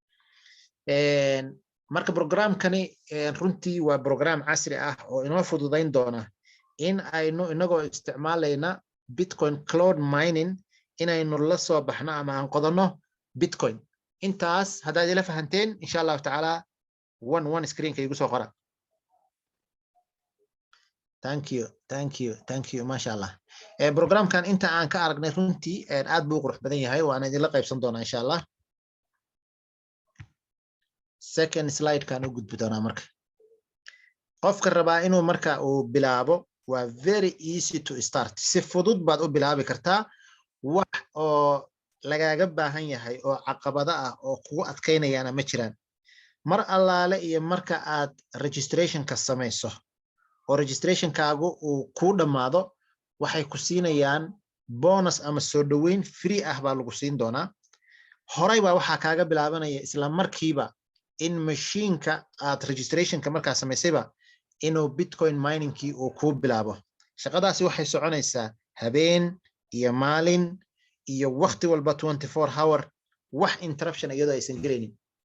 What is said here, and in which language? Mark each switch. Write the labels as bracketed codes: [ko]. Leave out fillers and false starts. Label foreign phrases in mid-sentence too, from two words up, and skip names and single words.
[so] marka programkani runtii waa program casri ah oo inoo fududeyn doona in aynu inagoo isticmaalayna Bitcoin [en] cloud mining [so] inaynu la soo baxno ama aan qodano Bitcoin intaas haddaad ila fahanteen [ar] insha Allah taala [so] one screen-ka igu soo qora [en] thank you [ar] masha Allah [so] programkan inta aan ka aragnay runtii aad buu qurux badan yahay waana idin la qaybsan doonaa [ar] insha Allah [en] second slide [so] kan u gudbi doonaa marka qofka rabaa inuu marka uu bilaabo waa [en] very easy to start [so] si fudud baad u bilaabi kartaa wax oo lagaaga baahan yahay oo caqabado ah oo kugu adkeynayana ma jiraan mar allaale iyo marka aad registration-ka sameyso oo registration-kaagu uu ku dhamaado waxay ku siinayaan bonus ama soo dhaweyn free ah baa lagu siin doonaa horay baa waxaa kaaga bilaabanaya isla markiiba in machine-ka aad registration-ka markaa samaysayba inuu Bitcoin mining-kii uu ku bilaabo shaqadaasi waxay soconaysaa habeen iyo maalin iyo waqti walba 24 hour wax interruption iyadoo aysan gelinin